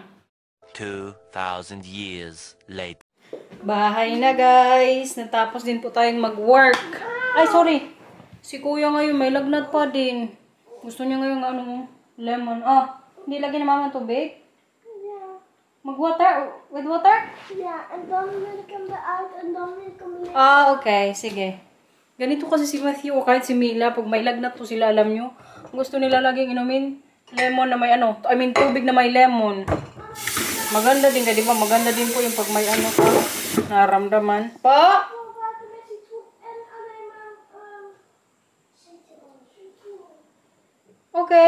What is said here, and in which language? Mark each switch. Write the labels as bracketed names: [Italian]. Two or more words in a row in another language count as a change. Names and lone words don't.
[English] 2,000 years later. [Filipino] Bahay na, guys. Natapos din po tayong mag-work. Ay, sorry. Si kuya ngayon may lagnat pa din. Gusto niya ngayon lemon. Hindi lagi na mama tubig? [English] Yeah. [Filipino] Mag-water? [English] With water? Yeah, [Dutch] en dan wil ik hem eruit en dan wil ik hem weer... [Filipino] Okay. Sige. Ganito kasi si Matthew o kahit si Mila, pag may lagnat po sila, alam nyo, gusto nila laging inumin lemon na may tubig na may lemon. Maganda din, di ba? Maganda din po yung pag may naramdaman. Pa? Okay.